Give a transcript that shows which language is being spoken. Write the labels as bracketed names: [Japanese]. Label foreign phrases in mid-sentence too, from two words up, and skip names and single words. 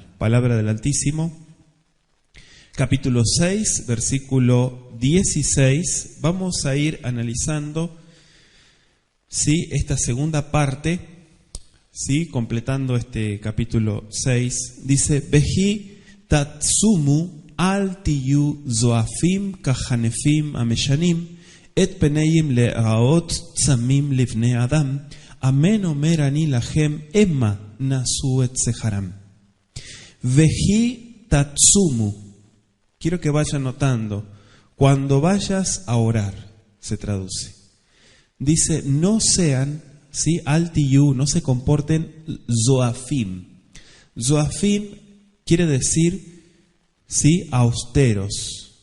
[Spanish] Palabra del Altísimo. Capítulo 6, versículo 16. Vamos a ir analizando, ¿sí?, esta segunda parte, ¿sí?, completando este capítulo 6. Dice, [Hebrew] וכי תצומו אל תהיו זועפים כחנפים המשנים את פניהם להראות צמים לבני אדם אמן אומר אני לכם המה נשאו את שכרם. וכי תצומו. [Spanish] Quiero que vayan notando, cuando vayas a orar, se traduce. Dice, no sean, ¿sí?, [Hebrew] אל תהיו, [Spanish] no se comporten zoafim. Zoafim quiere decir, ¿sí?, austeros.